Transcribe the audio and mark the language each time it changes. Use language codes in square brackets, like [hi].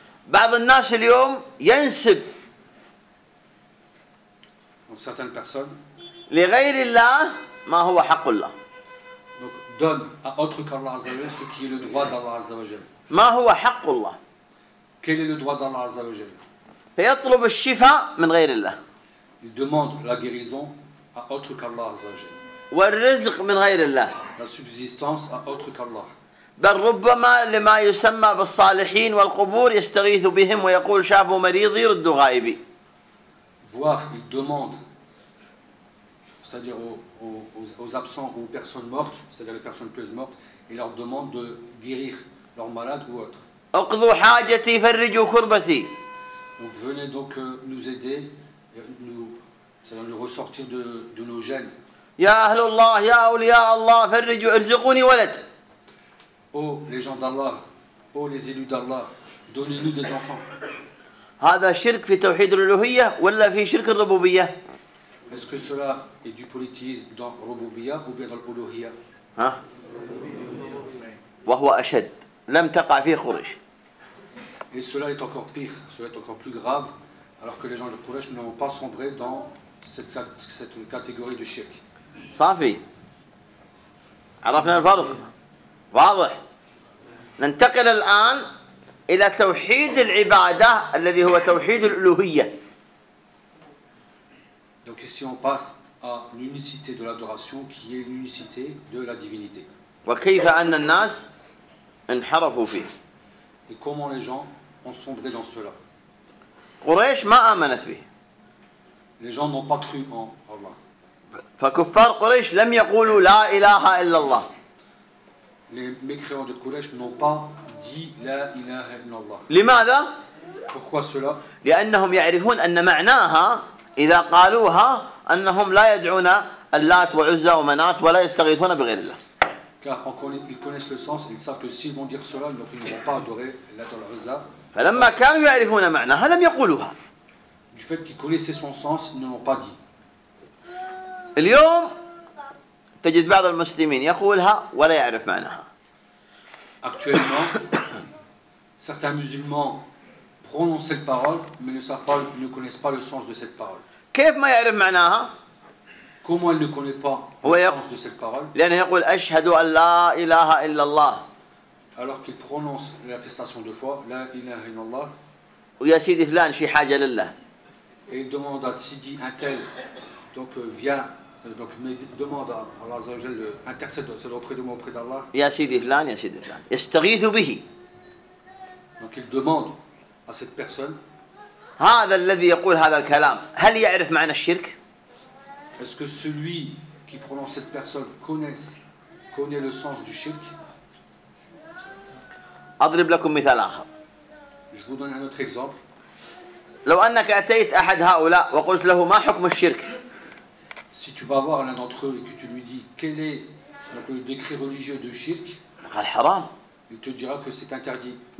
[ar] بعض الناس اليوم ينسب [fr] certaines personnes [ar] لغير الله ما هو حق الله. [fr] Donc donne à autre qu'Allah Azza wa Jal ce qui est le droit d'Allah Azza wa Jal. [ar] ما هو حق الله. [fr] Quel est le droit d'Allah Azza wa Jal? [ar] فيطلب الشفاء من غير الله. [fr] Il demande la guérison à autre qu'Allah Azza wa Jal. [ar] والرزق من غير الله. [fr] La subsistance à autre qu'Allah. [ar] بل ربما لما يسمى بالصالحين والقبور يستغيث بهم ويقول شافوا مريضي ردوا غائبي. [fr] voir il demande c'est-à-dire aux absents ou aux personnes mortes c'est-à-dire les personnes pieuses mortes il leur demande de guérir leurs malades ou autres. [ar] اقضوا حاجتي فرجوا كربتي. [fr] donc venez donc nous aider nous ressortir de nos gênes. [ar] يا أهل الله يا أولياء الله فرجوا ارزقوني ولد. [fr] Ô oh, les gens d'Allah, ô oh, les élus d'Allah, donnez-nous des enfants. [ar] هذا شرك في توحيد الألوهية ولا في شرك الربوبية؟ [fr] Est-ce que cela est du polythéisme dans Rububiyya ou bien dans l'Uluhiyya? [ar] Hein? وهو أشد لم تقع فيه قريش. [fr] Et cela est encore pire, cela est encore plus grave, alors que les gens de Quraysh n'ont pas sombré dans cette catégorie de shirk. [ar] صافي. عرفنا الفرق. واضح ننتقل الآن إلى توحيد العبادة الذي هو توحيد الألوهية. [fr] donc ici on passe à l'unicité de l'adoration qui est l'unicité de la divinité. [ar] وكيف أن الناس انحرفوا فيه. [fr] et comment les gens ont sombré dans cela. [ar] قريش ما آمنت به. [fr] Les gens n'ont pas cru en Allah. [ar] فكفار قريش لم يقولوا لا إله إلا الله. [fr] Les mécréants de Quraysh n'ont pas dit [ar] la ilaha illallah. لماذا؟ [fr] Pourquoi cela؟ [ar] لأنهم يعرفون أن معناها إذا قالوها أنهم لا يدعون اللات وعزى ومنات ولا يستغيثون بغير الله. [fr] Car ils connaissent le sens, ils savent que s'ils vont dire cela, donc ils ne vont pas adorer Lat al-Uzza. [ar] فلما كانوا يعرفون معناها لم يقولوها. [fr] Du fait qu'ils connaissaient son sens, ils ne l'ont pas dit. [ar] اليوم تجد بعض المسلمين يقولها ولا يعرف معناها. [fr] Actuellement, certains musulmans prononcent cette parole, mais ne savent pas, ne connaissent pas le sens de cette parole. [ar] كيف ما يعرف معناها؟ [fr] Comment il ne connaît pas le sens de cette parole؟ [ar] لأنه يقول أشهد أن لا إله إلا الله. [fr] Alors qu'il prononce l'attestation de foi, [ar] لا إله إلا الله. ويا سيدي فلان في حاجة لله. [fr] Et il demande à Sidi un tel. Donc vient, donc me demande à Allah Azzawajal de intercède, c'est l'entrée de moi auprès d'Allah. [ar] Ya Sidi Flan, Ya Sidi Flan. Estaghithu bihi. [fr] Donc il demande à cette personne. [ar] هذا الذي يقول هذا الكلام هل يعرف معنى الشرك؟ [fr] Est-ce que celui qui prononce cette personne connaît le sens du shirk? [ar] أضرب لكم مثال آخر. [fr] Je vous donne un autre exemple. [ar] لو أنك أتيت أحد هؤلاء وقلت له ما حكم الشرك؟ [fr] Si tu vas voir l'un d'entre eux et que tu lui dis quel est le décret religieux du shirk, il te dira que c'est interdit.